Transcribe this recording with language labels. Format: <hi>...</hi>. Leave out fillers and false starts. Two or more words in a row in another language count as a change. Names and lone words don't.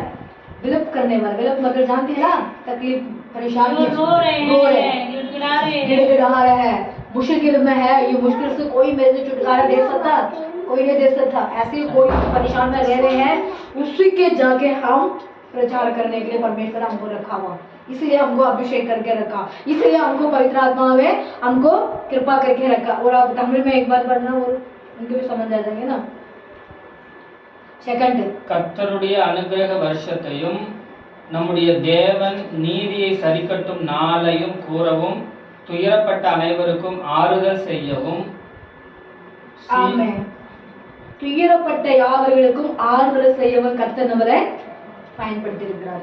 <hi>विलुप्त करने वाला, विलुप्त मतलब जानते हैं ना, तकलीफ परेशानी, रो रहे हैं, मुश्किल में है, ये मुश्किल से कोई मेरे से छुटकारा दे सकता, कोई नहीं दे सकता, ऐसे कोई परेशान में रह रहे हैं, उसी के जाके हम प्रचार करने के लिए परमेश्वर हमको रखा हुआ, इसलिए हमको अभिषेक करके रखा, इसलिए हमको पवित्र आत्मा में हमको कृपा करके रखा। और अब तमिल में एक बार पढ़ना और उनको भी समझ आ जाएंगे ना। सेकंड,</hi> <ta>கர்த்தருடைய அனுக்கிரக வருஷத்தையும் நம்முடைய தேவன் நீதியை சரிக்கட்டும் நாளையும் கூறவும் துயரப்பட்ட அனைவருக்கும் ஆறுதல் செய்யவும் ஆமென். துயரப்பட்ட யாவர்களுக்கும் ஆறுதல் செய்யவும் கர்த்தர் நம்மளை பயன்படுத்தி இருக்கிறார்.</ta>